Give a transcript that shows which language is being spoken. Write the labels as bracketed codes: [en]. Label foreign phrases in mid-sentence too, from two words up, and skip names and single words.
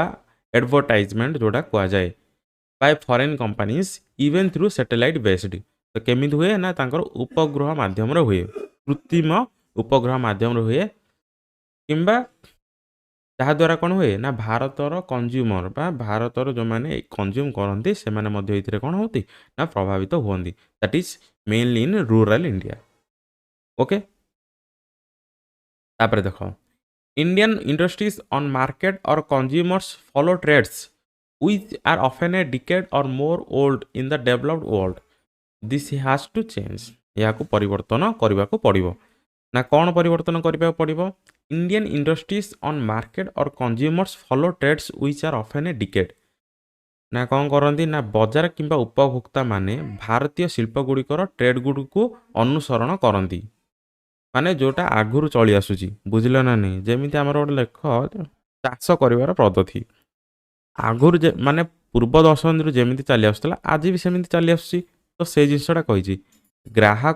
[or] ଆଡ଼ଭର୍ଟାଇଜମେଣ୍ଟ ଯେଉଁଟା କୁହାଯାଏ [en] by foreign companies even through satellite based [or] ତ କେମିତି ହୁଏ ନା ତାଙ୍କର ଉପଗ୍ରହ ମାଧ୍ୟମରେ ହୁଏ କୃତ୍ରିମ ଉପଗ୍ରହ ମାଧ୍ୟମରେ ହୁଏ କିମ୍ବା ଯାହାଦ୍ୱାରା କ'ଣ ହୁଏ ନା ଭାରତର କନଜ୍ୟୁମର ବା ଭାରତର ଯେଉଁମାନେ କନଜ୍ୟୁମ୍ କରନ୍ତି ସେମାନେ ମଧ୍ୟ ଏଥିରେ କ'ଣ ହୁଅନ୍ତି ନା ପ୍ରଭାବିତ ହୁଅନ୍ତି [en] that is mainly in rural India. [or] ଓକେ ତାପରେ ଦେଖ [en] Indian industries on market or consumers follow trends which are often a decade or more old in the developed world। This has to change। [or] ଏହାକୁ ପରିବର୍ତ୍ତନ କରିବାକୁ ପଡ଼ିବ ନା କ'ଣ ପରିବର୍ତ୍ତନ କରିବାକୁ ପଡ଼ିବ [en] Indian industries on market or consumers follow trends which are often a decade [or] ନା କ'ଣ କରନ୍ତି ନା ବଜାର କିମ୍ବା ଉପଭୋକ୍ତା ମାନେ ଭାରତୀୟ ଶିଳ୍ପ ଗୁଡ଼ିକର ଟ୍ରେଡ୍ ଗୁଡ଼ିକୁ ଅନୁସରଣ କରନ୍ତି ମାନେ ଯେଉଁଟା ଆଗରୁ ଚଳି ଆସୁଛି ବୁଝିଲ ନା ନାହିଁ ଯେମିତି ଆମର ଗୋଟେ ଲେଖ ଚାଷ କରିବାର ପଦ୍ଧତି ଆଗରୁ ମାନେ ପୂର୍ବ ଦଶନ୍ଧିରୁ ଯେମିତି ଚାଲି ଆସୁଥିଲା ଆଜି ବି ସେମିତି ଚାଲି ଆସୁଛି ତ ସେଇ ଜିନିଷଟା କହିଛି ଗ୍ରାହକ